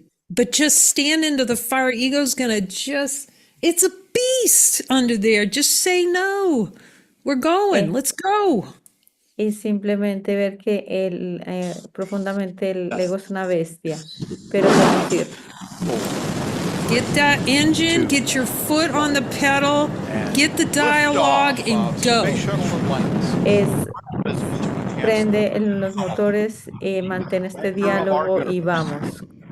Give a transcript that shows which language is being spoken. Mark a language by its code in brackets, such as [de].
[en] But just stand into the fire. Ego's gonna it's a beast under there. Just say no. We're going. Eh, Let's go. [es] y simplemente ver que profundamente el ego es una bestia, pero podemos ir. [en] Get that engine, get your foot on the pedal, get the dialogue, and go. [es] Es prende los motores, mantén este diálogo y vamos.